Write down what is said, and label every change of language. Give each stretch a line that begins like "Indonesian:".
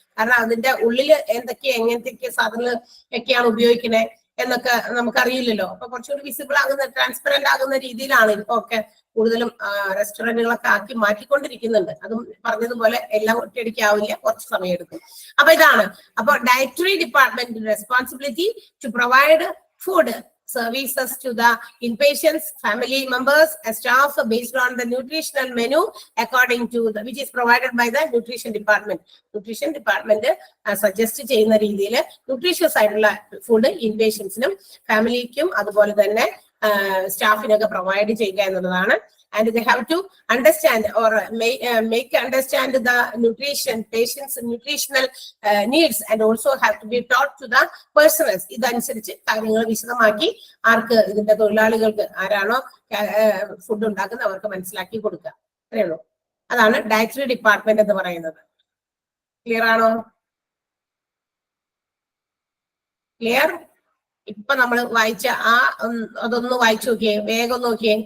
Malayalam: കാരണം അതിന്റെ ഉള്ളിൽ എങ്ങനത്തെ സാധനങ്ങൾ ഒക്കെയാണ് ഉപയോഗിക്കുന്നത് എന്നൊക്കെ നമുക്കറിയില്ലല്ലോ. അപ്പൊ കുറച്ചുകൂടി വിസിബിൾ ആകുന്ന, ട്രാൻസ്പെറന്റ് ആകുന്ന രീതിയിലാണ് ഇപ്പൊ ഒക്കെ കൂടുതലും റെസ്റ്റോറന്റുകളൊക്കെ ആക്കി മാറ്റിക്കൊണ്ടിരിക്കുന്നുണ്ട്. അതും പറഞ്ഞതുപോലെ എല്ലാം ഒറ്റയടിക്കാവില്ല, കുറച്ച് സമയം എടുക്കും. അപ്പൊ ഇതാണ്.
English: അപ്പൊ dietary department responsibility to provide food services to the inpatients, family members, and staff based on the nutritional menu according to the which is provided by the nutrition department.
Malayalam: Nutrition department suggest ചെയ്യുന്ന രീതിയിൽ nutritious ആയിട്ടുള്ള food ഇൻപേഷ്യൻസിനും ഫാമിലിക്കും അതുപോലെ തന്നെ സ്റ്റാഫിനൊക്കെ provide ചെയ്യുക എന്നുള്ളതാണ്.
English: And they have to understand or make understand the nutrition, patients' nutritional needs, and also have to be taught to the personnel.
Malayalam: ഇതനുസരിച്ച് കാര്യങ്ങൾ വിശദമാക്കി ആർക്ക്, ഇതിന്റെ തൊഴിലാളികൾക്ക് ആരാണോ ഫുഡ് ഉണ്ടാക്കുന്നത് അവർക്ക് മനസ്സിലാക്കി കൊടുക്കുക. അത്രയുള്ളൂ. അതാണ് ഡയറ്ററി ഡിപ്പാർട്ട്മെന്റ് എന്ന് പറയുന്നത്. ക്ലിയർ ആണോ? ക്ലിയർ? ഇപ്പൊ നമ്മൾ വായിച്ച അതൊന്ന് വായിച്ചു നോക്കിയേ, വേഗം നോക്കിയേ.